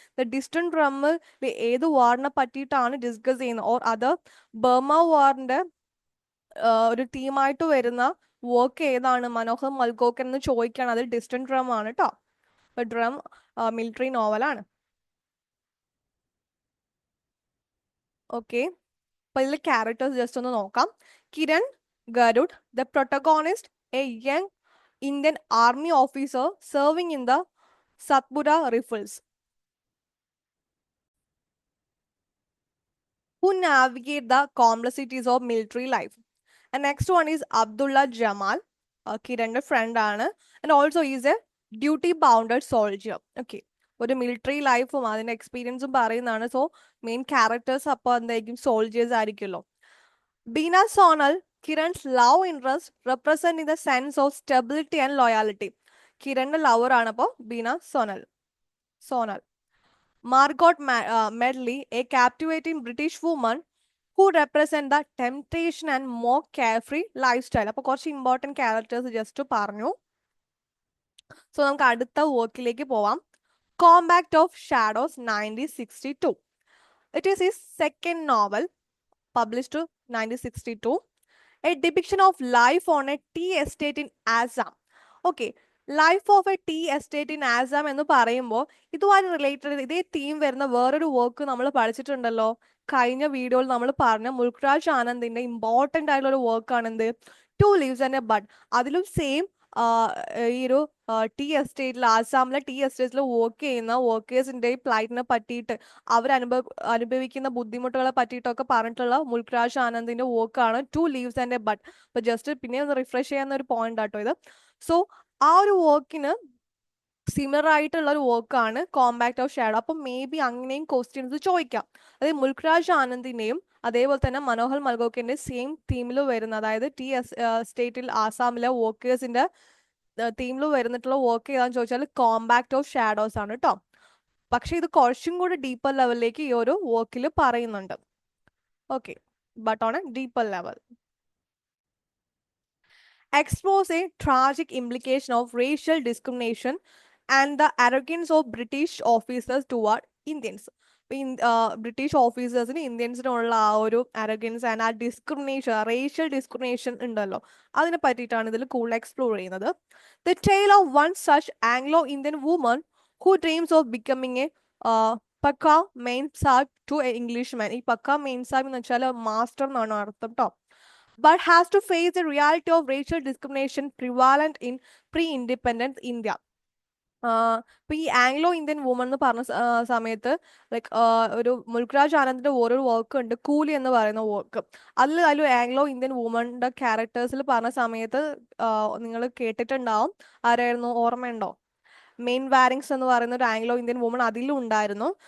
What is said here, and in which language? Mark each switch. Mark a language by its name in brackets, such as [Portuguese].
[Malayalam] The distant drum ഏത് വാറിനെ പറ്റിയിട്ടാണ് discuss ചെയ്യുന്നത്, ഓർ അത് ബർമ വാറിന്റെ ഒരു തീമായിട്ട് വരുന്ന വർക്ക് ഏതാണ്, മനോഹർ മൽഹോത്ര എന്ന് ചോദിക്കുകയാണ്. അത് ഡിസ്റ്റന്റ് ഡ്രം ആണ് കേട്ടോ. ഡ്രം മിലിറ്ററി നോവലാണ്. ഓക്കെ, അപ്പൊ ഇതിലെ ക്യാരക്ടേഴ്സ് ജസ്റ്റ് ഒന്ന് നോക്കാം. [English] Kiran Garud, the protagonist, a young Indian army officer serving in the Satpura Rifles, who navigate the complexities of military life. And next one is Abdullah Jamal, Kiran's friend ആണ്, and also is a duty bounded soldier. [Malayalam] Okay, ഒരു military ലൈഫും അതിന്റെ എക്സ്പീരിയൻസും പറയുന്നതാണ്. So main characters അപ്പോൾ എന്തായിരിക്കും, soldiers ആയിരിക്കുമല്ലോ. [English] Beena Sonal, Kiran's love interest representing the sense of stability and loyalty. [Malayalam] കിരണിന്റെ lover ആണ് അപ്പോൾ Beena zonal. [English] Margot Medley, a captivating British woman who represent the temptation and more carefree lifestyle. [Malayalam] അപ്പോൾ കുറച്ച് important characters just പറഞ്ഞു. So നമുക്ക് അടുത്ത വർക്കിലേക്ക് പോവാം. Compact of shadows 1962. [English] It is his second novel, published 1962. A depiction of life on a tea estate in Assam. [Malayalam] Okay, [English] life of a tea estate in Assam [Malayalam] എന്ന് പറയുമ്പോൾ ഇതുമായി related ഇതേ theme വരുന്ന വേറൊരു വർക്ക് നമ്മൾ പഠിച്ചിട്ടുണ്ടല്ലോ. കഴിഞ്ഞ വീഡിയോയിൽ നമ്മൾ പറഞ്ഞ മുൽക്രാജ് ആനന്ദിന്റെ ഇമ്പോർട്ടൻ്റ് ആയിട്ടുള്ള ഒരു വർക്കാണ് എന്ത്, to leaves and A bud. അതിലും സെയിം ഈ ഒരു ടീ എസ്റ്റേറ്റിൽ, ആസാമിലെ ടീ എസ്റ്റേറ്റിൽ വർക്ക് ചെയ്യുന്ന വർക്കേഴ്സിന്റെ പ്ലൈറ്റിനെ പറ്റിയിട്ട് അനുഭവിക്കുന്ന ബുദ്ധിമുട്ടുകളെ പറ്റിയിട്ടൊക്കെ പറഞ്ഞിട്ടുള്ള മുൽക്രാജ് ആനന്ദിന്റെ വർക്കാണ് to leaves and A bud. അപ്പൊ ജസ്റ്റ് പിന്നെ ഒന്ന് റിഫ്രഷ് ചെയ്യുന്ന ഒരു പോയിന്റ് ആട്ടോ ഇത്. സോ ആ ഒരു വർക്കിന് സിമിലർ ആയിട്ടുള്ള ഒരു വർക്കാണ് കോമ്പാക്ട് ഓഫ് ഷാഡോ. അപ്പൊ മേ ബി അങ്ങനെയും ക്വസ്റ്റ്യൻസ് ചോദിക്കാം. അതായത് മുൽക്രാജ് ആനന്ദിന്റെയും അതേപോലെ തന്നെ മനോഹർ മൽഹോത്രന്റെയും സെയിം തീമിൽ വരുന്ന, അതായത് ടി സ്റ്റേറ്റിൽ ആസാമിലെ വർക്കേഴ്സിന്റെ തീമിൽ വരുന്നിട്ടുള്ള വർക്ക് ഏതാന്ന് ചോദിച്ചാൽ കോമ്പാക്ട് ഓഫ് ഷാഡോസ് ആണ് കേട്ടോ. പക്ഷെ ഇത് കുറച്ചും കൂടി ഡീപ്പർ ലെവലിലേക്ക് ഈ ഒരു വർക്കിൽ പറയുന്നുണ്ട്. [English] Okay, but on a deeper level. Explores a tragic implication of racial discrimination and the arrogance of British officers toward Indians. [Malayalam] British ഓഫീസേഴ്സിന് ഇന്ത്യൻസിനുള്ള ആ ഒരു അരഗൻസ് ആൻഡ് ആ ഡിസ്ക്രിമിനേഷൻ, റേഷ്യൽ ഡിസ്ക്രിമിനേഷൻ ഉണ്ടല്ലോ, അതിനെ പറ്റിയിട്ടാണ് ഇതിൽ കൂടുതൽ എക്സ്പ്ലോർ ചെയ്യുന്നത്. [English] The tale of one such Anglo Indian woman who dreams of becoming a pukka memsahib to a English man. [Malayalam] ഈ പക്ക മെയിൻ സാബ് എന്ന് വെച്ചാൽ മാസ്റ്റർ എന്നാണ് അർത്ഥം കേട്ടോ. [English] But has to face the reality of racial discrimination prevalent in pre-independence India. [Malayalam] ഇപ്പൊ ഈ Anglo Indian woman എന്ന് പറഞ്ഞ സമയത്ത് ലൈക്ക് ഒരു മുൽക്രാജ് ആനന്ദിന്റെ ഓരോ വർക്ക് ഉണ്ട്, കൂലി എന്ന് പറയുന്ന വർക്ക്. അതിൽ ആംഗ്ലോ ഇന്ത്യൻ വുമണിന്റെ ക്യാരക്ടേഴ്സിൽ പറഞ്ഞ സമയത്ത് നിങ്ങൾ കേട്ടിട്ടുണ്ടാവും. ആരായിരുന്നു, ഓർമ്മയുണ്ടോ? മെയിൻ വാരിങ്സ് എന്ന് പറയുന്ന ഒരു ആംഗ്ലോ ഇന്ത്യൻ വുമൺ അതിലും ഉണ്ടായിരുന്നു.